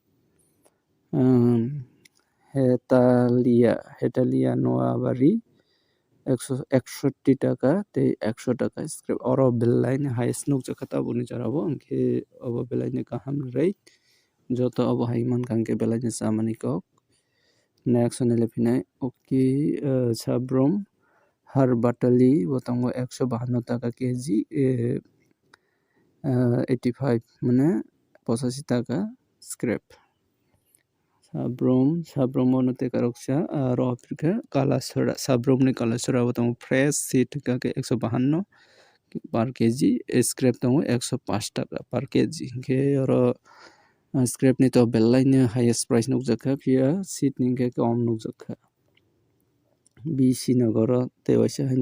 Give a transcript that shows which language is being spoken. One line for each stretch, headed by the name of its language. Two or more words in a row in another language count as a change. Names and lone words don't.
Kok Borok: Hetalia Noabari 161 টাকা tei 100 টাকা scrap oro belai ni highest nukjakha taboni jarao hwnkhe abo belai ni kaham rate joto abo hai mankha hwnkhe belai ni chamani kok next nile phinai oki Sabrom Harbatali bo tongo 152 টাকা keji 85 মানে 85 টাকা scrap Sabrom no tei karoksa ro apirkha Kalasora Sabrom ni Kalasora bo tongo
English: fresh seat
Kok Borok: hwnkhe 152
English: per kg
Kok Borok: scrap tongo 105 টাকা per kg hwnkhe oro scrap ni to belai ni
English: highest price
Kok Borok: nukjakha phiya seat ni hwnkhe kom nukjakha BC Nogor o tei waisa haino